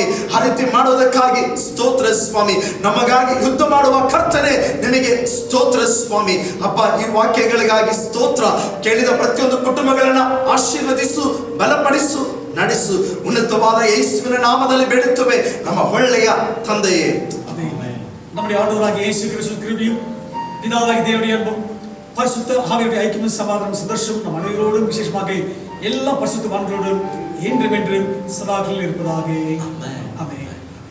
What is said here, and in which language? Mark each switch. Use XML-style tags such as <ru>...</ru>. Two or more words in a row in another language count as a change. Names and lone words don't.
<kn>ಆ ರೀತಿ ಮಾಡುವುದಕ್ಕಾಗಿ ಸ್ತೋತ್ರ ಸ್ವಾಮಿ. ನಮಗಾಗಿ ಯುದ್ಧ ಮಾಡುವ ಕರ್ತನೆ ನಿನಗೆ ಸ್ತೋತ್ರ ಸ್ವಾಮಿ. ಅಪ್ಪ, ಈ ವಾಕ್ಯಗಳಿಗಾಗಿ ಸ್ತೋತ್ರ. ಕೇಳಿದ ಪ್ರತಿಯೊಂದು ಕುಟುಂಬಗಳನ್ನ ಆಶೀರ್ವದಿಸು, ಬಲಪಡಿಸು, ನಡೆಸು. ಉನ್ನತವಾದ ಯೇಸುವಿನ ನಾಮದಲ್ಲಿ ಬೇಡುತ್ತೇವೆ ನಮ್ಮ ಒಳ್ಳೆಯ ತಂದೆಯೇ.</kn> <ta>நம்முடைய ஆண்டவராகிய இயேசு கிறிஸ்துவின் கிருபையும் பிதாவாகிய தேவனுடைய அன்பும் பரிசுத்த ஆவியானவருடைய ஐக்கியமும் சமாதானமும் சந்தோஷமும் நம் அனைவரோடும் விசேஷமாக எல்லா பரிசுத்தவான்களோடும் என்றும் சதாகாலம் இருப்பதாக. ஆமென்.</ta>